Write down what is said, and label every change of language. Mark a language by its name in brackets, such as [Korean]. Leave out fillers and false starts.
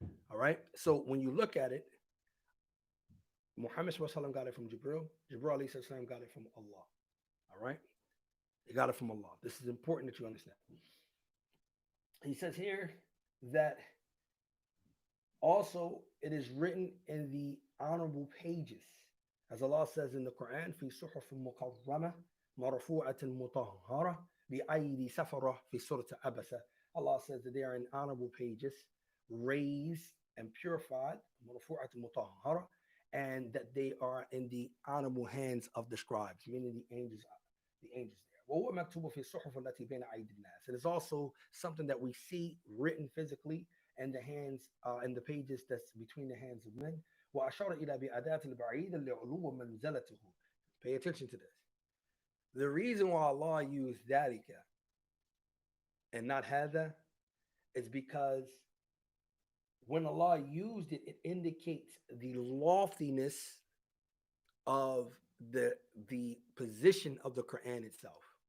[English] All right. So when you look at it, Muhammad sallallahu alaihi wasallam got it from Jibril. Jibril alayhi salam got it from Allah. All right. They got it from Allah. This is important that you understand. He says here that also it is written in the honorable pages. As Allah says in the Quran, [Arabic] في صحف مكرمة مرفوعة مطهرة بأيدي سفرة في سورة عبسة. [English] Allah says that they are in honorable pages, raised and purified, [Arabic] مرفوعة مطهرة, [English] and that they are in the honorable hands of the scribes, meaning the angels there. [Arabic] وهو مكتوب في الصحف التي بين أيدي الناس. [English] It is also something that we see written physically in the hands, in the pages that's between the hands of men. [Arabic] وأشار إلى بأداة البعيد لعلو منزلته. [English] Pay attention to this. The reason why Allah used dalika and not hada is because when Allah used it, it indicates the loftiness of the position of the Quran itself.